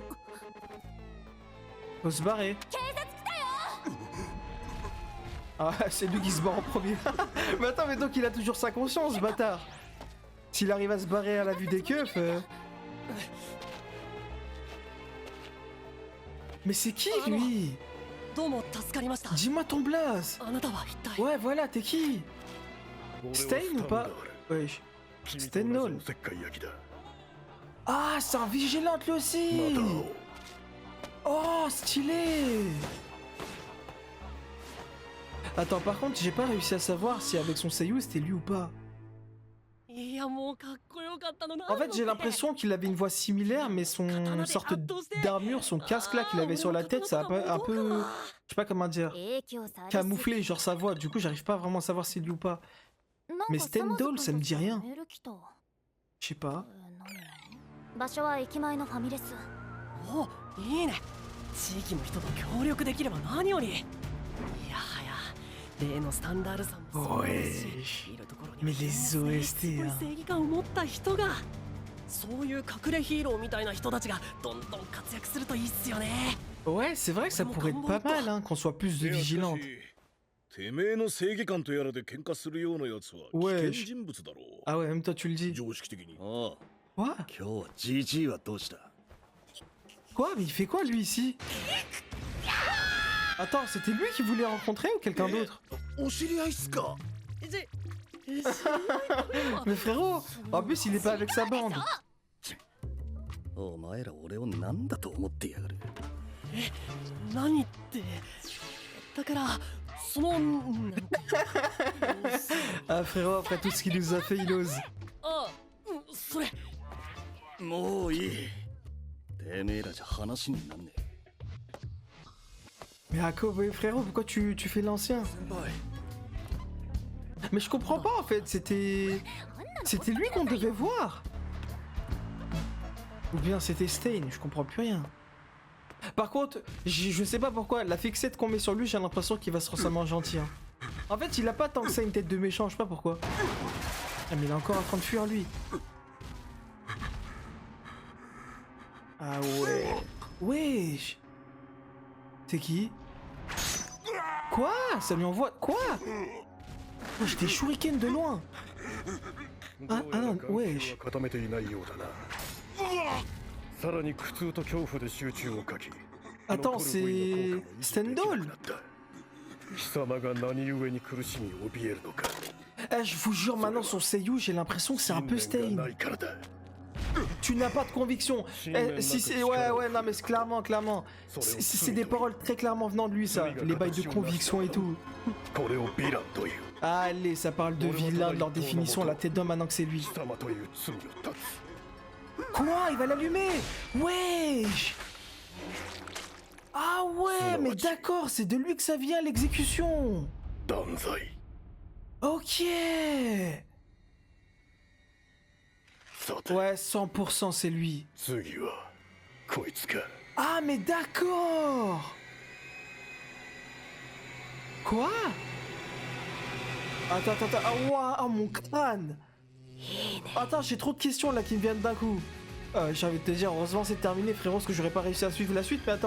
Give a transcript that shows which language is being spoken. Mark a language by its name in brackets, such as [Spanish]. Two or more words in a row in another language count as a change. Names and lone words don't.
[French] Faut se barrer. Ah, c'est lui qui se barre en premier. Mais attends, mais donc il a toujours sa conscience, ce bâtard. S'il arrive à se barrer à la vue des keufs... Mais c'est qui, lui? [Japanese] どうも助かりました。 [French] Dis-moi ton blaze. [Japanese] あなたは一体。 [French] Ouais, voilà, t'es qui? Stein ou pas? Wesh. [Japanese] 君 Stein と同じ [French] Null. [Japanese] おせっかい焼きだ。 [French] Ah, c'est un vigilante lui aussi. [Japanese] また会おう。 [French] Oh, stylé. Attends, par contre, j'ai pas réussi à savoir si avec son seiyuu c'était lui ou pas. [Japanese] いやもうかっこよかったのな。 [French] En fait, j'ai l'impression qu'il avait une voix similaire, mais son sorte d'armure, son casque là qu'il avait sur la tête, ça a un peu, je sais pas comment dire, [Japanese] 影響されすぎ [French] camouflé genre sa voix. Du coup, j'arrive pas vraiment à savoir si c'est lui ou pas. Mais Stendhal, ça me dit rien. [Japanese] メール来た [French] Je sais pas. [Japanese] 何場所は駅前のファミレスおいいね。地域の人と協力できれば何より。いやはや例のスタンダールさんもそうですし、いるところに [French] Mais les [Japanese] す [French] OST [Japanese] ごい正義感を持った人が、そういう隠れヒーローみたいな人たちがどんどん活躍するといいっすよね。 [French] Ouais, c'est vrai que ça pourrait être pas mal, hein, qu'on soit plus de vigilantes. [Japanese] てめえの正義感とやらで喧嘩するようなやつは危険人物だろう。 [French] Ah ouais, même toi tu le dis. [Japanese] 常識的に。ああ、 [French] Quoi? [Japanese] 今日は GG はどうした？ [French] Quoi? Mais il fait quoi lui ici? Attends, c'était lui qui voulait rencontrer ou quelqu'un d'autre? [Japanese] お知り合いっすか？ [French] Mais frérot, en plus il est pas avec sa bande. [Japanese] お前ら俺を何だと思ってやがる。何って、だからそのなんて [French] Ah frérot, après tout ce qu'il nous a fait, il ose. [Japanese] あ、それもういい。てめえらじゃ話になんねえ。 [French] Mais Ako, ouais, frérot, pourquoi tu fais l'ancien? Mais je comprends pas en fait, c'était lui qu'on devait voir. Ou bien c'était Stain, je comprends plus rien. Par contre, je sais pas pourquoi, la fixette qu'on met sur lui, j'ai l'impression qu'il va se transformer en gentil. Hein. En fait, il a pas tant que ça une tête de méchant, je sais pas pourquoi. Ah mais il est encore en train de fuir lui. Ah ouais. Wesh. C'est qui? Quoi? Ça lui envoie... Quoi? Oh, j'ai des shurikens de loin. Ah non, wesh. [Japanese] 固めていないようだな。さらに苦痛と恐怖で集中をかき。 [French] Attends, c'est... Stendhal? [Japanese] 貴様が何故に苦しみ怯えるのか。 [French] Eh, je vous jure, maintenant son seiyuu, j'ai l'impression que c'est un peu [Japanese] 信念 [French] Stain. [Japanese] がないからだ。 [French] Tu n'as pas de conviction. Eh, si c'est... Ouais, non mais c'est clairement. C'est des paroles très clairement venant de lui, ça. Les bails de conviction et tout. [Japanese] これをヴィランという。 [French] Allez, ça parle de vilain, de leur définition, la tête d'homme maintenant que c'est lui. [Japanese] 貴様という罪を断つ。 [French] Quoi? Il va l'allumer? Wesh! Ah ouais, mais d'accord, c'est de lui que ça vient l'exécution. [Japanese] 断罪。 [French] Ok. [Japanese] さて、 [French] Ouais, 100% c'est lui. [Japanese] 次はこいつか。 [French] Ah mais d'accord. Quoi? Attends. Ah ouah, oh, mon crâne. Attends, j'ai trop de questions là qui me viennent d'un coup. J'ai envie de te dire, heureusement c'est terminé frérot, parce que j'aurais pas réussi à suivre la suite, mais attends.